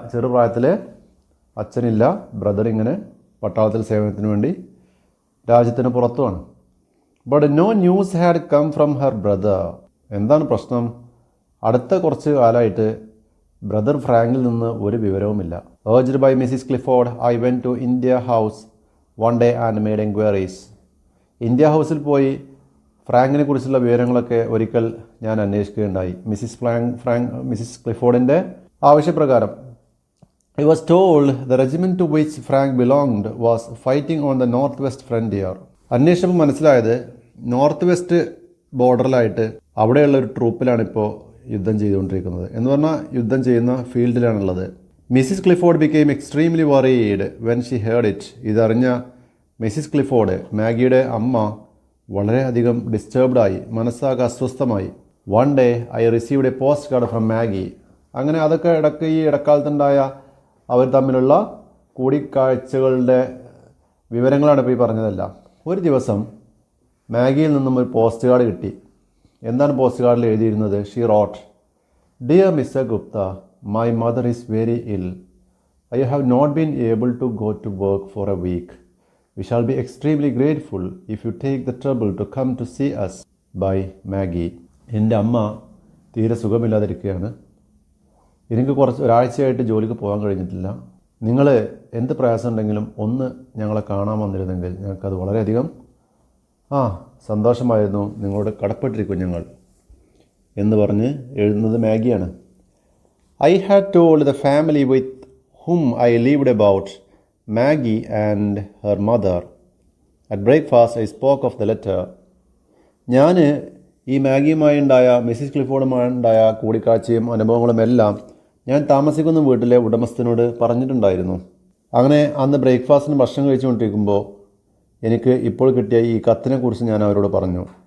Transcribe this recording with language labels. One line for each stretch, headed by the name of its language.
Malayalam: ചെറുപ്രായത്തിൽ അച്ഛനില്ല, ബ്രദർ ഇങ്ങനെ പട്ടാളത്തിൽ സേവനത്തിന് വേണ്ടി രാജ്യത്തിന് പുറത്തുമാണ്.
English: But no news had come from her brother.
Malayalam: എന്താണ് പ്രശ്നം? അടുത്ത കുറച്ച് കാലമായിട്ട് ബ്രദർ ഫ്രാങ്കിൽ നിന്ന് ഒരു വിവരവുമില്ല.
English: urged by Mrs. Clifford, I went to India House one day and made enquiries.
Malayalam: India ഹൗസിൽ പോയി ഫ്രാങ്കിനെ കുറിച്ചുള്ള വിവരങ്ങളൊക്കെ ഒരിക്കൽ ഞാൻ അന്വേഷിക്കുകയുണ്ടായി. Mrs ക്ലിഫോർഡിൻ്റെ ആവശ്യപ്രാകാരം.
English: I was told the regiment to which Frank belonged was fighting on the north west frontier.
Malayalam: അന്വേഷിച്ചപ്പോൾ മനസ്സിലായത് north west ബോർഡറിലായിട്ട് അവിടെയുള്ള ഒരു ട്രൂപ്പിലാണ് ഇപ്പോൾ യുദ്ധം ചെയ്തുകൊണ്ടിരിക്കുന്നത്. എന്ന് പറഞ്ഞാൽ യുദ്ധം ചെയ്യുന്ന ഫീൽഡിലാണുള്ളത്.
English: Mrs Clifford became extremely worried when she heard it.
Malayalam: ഇതറിഞ്ഞ മിസ്സിസ് ക്ലിഫോർഡ്, മാഗിയുടെ അമ്മ, വളരെയധികം ഡിസ്റ്റർബ്ഡായി, മനസ്സാകെ അസ്വസ്ഥമായി.
English: One day I received a post card from Maggie.
Malayalam: അങ്ങനെ അതൊക്കെ ഈ ഇടക്കാലത്തുണ്ടായ അവർ തമ്മിലുള്ള കൂടിക്കാഴ്ചകളുടെ വിവരങ്ങളാണ് ഇപ്പോൾ ഈ പറഞ്ഞതെല്ലാം. ഒരു ദിവസം മാഗിയിൽ നിന്നും ഒരു പോസ്റ്റ് കാർഡ് കിട്ടി. എന്താണ് പോസ്റ്റ് കാർഡിൽ എഴുതിയിരുന്നത്?
English: She wrote, dear Mr Gupta, my mother is very ill. I have not been able to go to work for a week. We shall be extremely grateful if you take the trouble to come to see us. By Maggie.
Malayalam: എൻ്റെ അമ്മ തീരെ സുഖമില്ലാതിരിക്കുകയാണ്. എനിക്ക് ഒരാഴ്ചയായിട്ട് ജോലിക്ക് പോകാൻ കഴിഞ്ഞിട്ടില്ല. നിങ്ങൾ എന്ത് പ്രയാസം ഉണ്ടെങ്കിലും ഒന്ന് ഞങ്ങളെ കാണാൻ വന്നിരുന്നെങ്കിൽ ഞങ്ങൾക്കത് വളരെയധികം സന്തോഷമായിരുന്നു. നിങ്ങളോട് കടപ്പെട്ടിരിക്കും ഞങ്ങൾ എന്ന് പറഞ്ഞ് എഴുതുന്നത് മാഗിയാണ്.
English: I had told the family with whom I lived about Maggie and her mother. At breakfast I spoke of the letter.
Malayalam: ഞാൻ ഈ മാഗിയുമായി ഉണ്ടായ, മിസ്സിസ് ക്ലിഫോർഡുമായി ഉണ്ടായ കൂടിക്കാഴ്ചയും അനുഭവങ്ങളും എല്ലാം ഞാൻ താമസിക്കുന്ന വീട്ടിലെ ഉടമസ്ഥനോട് പറഞ്ഞിട്ടുണ്ടായിരുന്നു. അങ്ങനെ അന്ന് ബ്രേക്ക്ഫാസ്റ്റിന് ഭക്ഷണം കഴിച്ചുകൊണ്ടിരിക്കുമ്പോൾ എനിക്ക് ഇപ്പോൾ കിട്ടിയ ഈ കത്തിനെ കുറിച്ച് ഞാൻ അവരോട് പറഞ്ഞു.